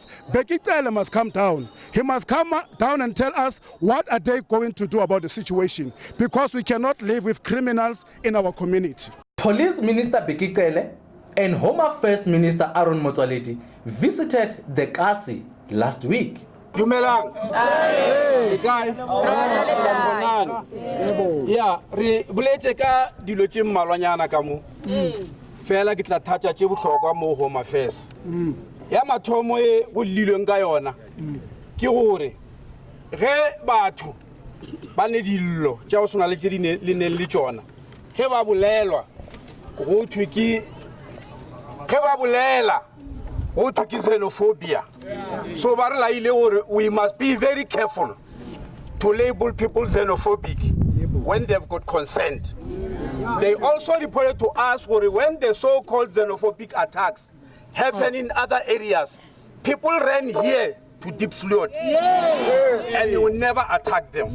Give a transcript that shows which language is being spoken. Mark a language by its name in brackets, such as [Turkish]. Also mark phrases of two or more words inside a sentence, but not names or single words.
[English] Bekitele must come down. He must come down and tell us what are they going to do about the situation, because we cannot live with criminals in our community. Police Minister Bekitele and Home Affairs Minister Aaron Motsoaledi visited the Kasi last week. [Northern Sotho] Dumelang. Yeah, re buletse ka dilo tse mmalwanyana ka mo. Fela ke tla thatha tse bohlokwa mo Home Affairs. Ya mathomo e go lilweng ka yona. Ke gore ge batho ba ne dillo tša go sona le tse di ne le tsona. Ge ba bolelwa go thwe ke ge ba bolela go thwe ke xenophobia. [English] So we must be very careful to label people xenophobic when they've got consent. They also reported to us when the so-called xenophobic attacks happen in other areas, people ran here to Diepsloot and you will never attack them.